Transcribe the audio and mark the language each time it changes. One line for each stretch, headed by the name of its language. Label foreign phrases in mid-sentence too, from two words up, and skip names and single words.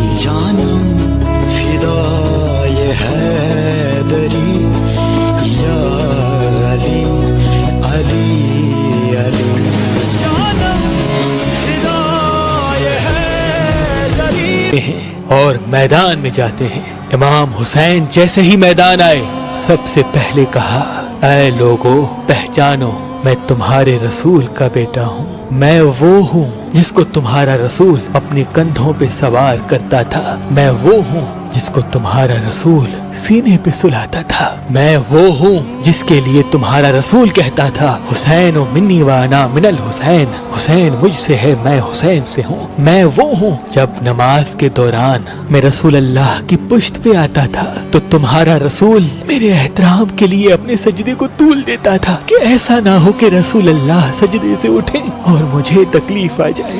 Persian: جانم فدای حیدری یا علی علی علی جانم فدای حیدری
Urdu: اور میدان میں جاتے ہیں۔ امام حسین جیسے ہی میدان آئے سب سے پہلے کہا، اے لوگو پہچانو میں تمہارے رسول کا بیٹا ہوں، میں وہ ہوں جس کو تمہارا رسول اپنے کندھوں پہ سوار کرتا تھا، میں وہ ہوں جس کو تمہارا رسول سینے پہ سلاتا تھا، میں وہ ہوں جس کے لیے تمہارا رسول کہتا تھا
Arabic: حسین منی وانا من الحسین،
Urdu: حسین مجھ سے ہے میں حسین سے ہوں، میں وہ ہوں جب نماز کے دوران میں رسول اللہ کی پشت پہ آتا تھا تو تمہارا رسول میرے احترام کے لیے اپنے سجدے کو طول دیتا تھا کہ ایسا نہ ہو کہ رسول اللہ سجدے سے اٹھیں اور مجھے تکلیف آ جائے۔